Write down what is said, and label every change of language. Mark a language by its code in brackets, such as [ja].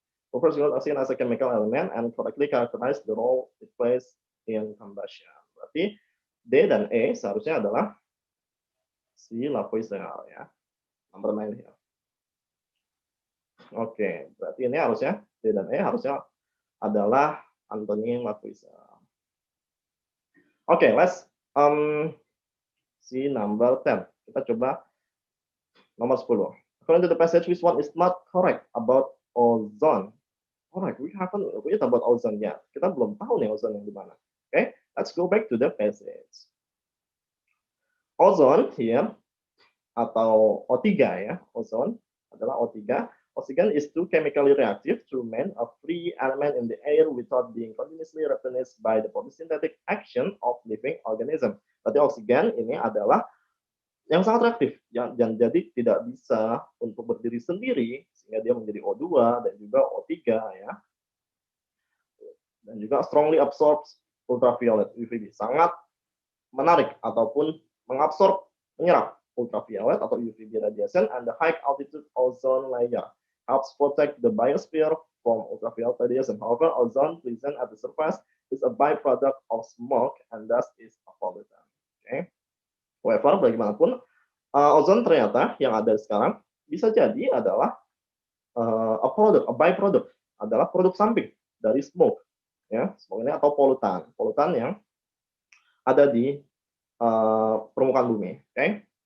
[en] Who first used oxygen as a chemical element and correctly characterized the role it plays in combustion. [id] Berarti D dan E seharusnya adalah si Lavoisier ya. Nomor 9 ya. Oke, berarti ini harusnya D dan E harusnya adalah Anthony Lavoisier. [en] Oke, let's see number 10. [id] Kita coba nomor 10. [en] According to the passage, which one is not correct about ozone? Alright, we haven't read about ozone yet. [id] Kita belum tahu nih ozone yang di mana. [en] Okay, let's go back to the passage. [id] Ozone here atau O3 ya, ozone adalah O3. [en] Oxygen is too chemically reactive to remain a free element in the air without being continuously replenished by the photosynthetic action of living organism. [id] Berarti oksigen ini adalah yang sangat reaktif, yang jadi tidak bisa untuk berdiri sendiri, sehingga dia menjadi O2 dan juga O3 ya. Dan juga [en] strongly absorbs ultraviolet UVB, [id] sangat menarik ataupun mengabsorb, menyerap ultraviolet atau UVB [en] radiation, and the high altitude ozone layer helps protect the biosphere from ultraviolet radiation. However, ozone present at the surface is a byproduct of smoke and thus is a pollutant. Okay. [id] However, bagaimanapun, ozon ternyata yang ada sekarang bisa jadi adalah a byproduct, adalah produk samping dari smoke, ya, smoke ini atau polutan yang ada di permukaan bumi. Okay?